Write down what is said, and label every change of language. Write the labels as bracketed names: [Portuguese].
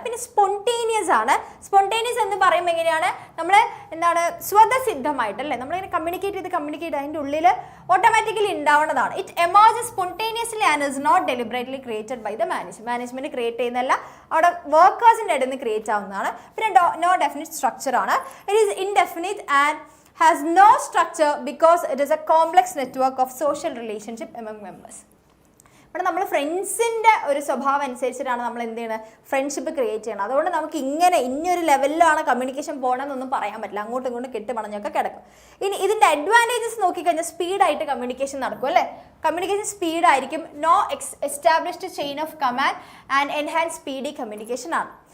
[Malayalam] പിന്നെ സ്പോണ്ടേനിയസ് ആണ്. സ്പോണ്ടേനിയസ് എന്ന് പറയുമ്പോൾ എങ്ങനെയാണ്, നമ്മൾ എന്താണ് സ്വതസിദ്ധമായിട്ടല്ലേ നമ്മളിങ്ങനെ കമ്മ്യൂണിക്കേറ്റ് അതിൻ്റെ ഉള്ളിൽ ഓട്ടോമാറ്റിക്കലി ഉണ്ടാവുന്നതാണ്. [English] it emerges spontaneously and is not deliberately created by the management [Malayalam] create ചെയ്യുന്നതല്ല, അവിടെ വർക്കേഴ്സിൻ്റെ ഇടയിൽ നിന്ന് ക്രിയേറ്റ് ആവുന്നതാണ്. പിന്നെ [English] no definite structure [Malayalam] ആണ്. [English] It is indefinite and has no structure because it is a complex network of social relationship among members. [Malayalam] ഇവിടെ നമ്മൾ ഫ്രണ്ട്സിൻ്റെ ഒരു സ്വഭാവം അനുസരിച്ചിട്ടാണ് നമ്മൾ എന്ത് ചെയ്യണത്, ഫ്രണ്ട്ഷിപ്പ് ക്രിയേറ്റ് ചെയ്യണം. അതുകൊണ്ട് നമുക്ക് ഇങ്ങനെ ഇന്നൊരു ലെവലിലാണ് കമ്മ്യൂണിക്കേഷൻ പോകണമെന്നൊന്നും പറയാൻ പറ്റില്ല. അങ്ങോട്ടും ഇങ്ങോട്ടും കെട്ടുപണഞ്ഞൊക്കെ കിടക്കും. ഇനി ഇതിൻ്റെ അഡ്വാൻറ്റേജസ് നോക്കിക്കഴിഞ്ഞാൽ സ്പീഡായിട്ട് കമ്മ്യൂണിക്കേഷൻ നടക്കും അല്ലേ. Communication സ്പീഡായിരിക്കും. [English] No established chain of command and enhance speedy communication ആണ്.